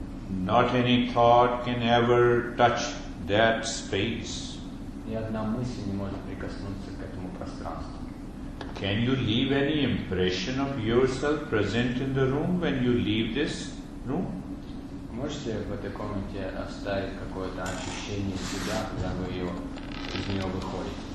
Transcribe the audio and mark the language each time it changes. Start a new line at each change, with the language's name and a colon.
English: Not any thought can ever touch that space.
Russian: Ни одна мысль не может прикоснуться к этому пространству.
English: Can you leave any impression of yourself present in the room when you leave this room?
Russian: Можете в этой комнате оставить какое-то ощущение себя, когда вы из нее выходите?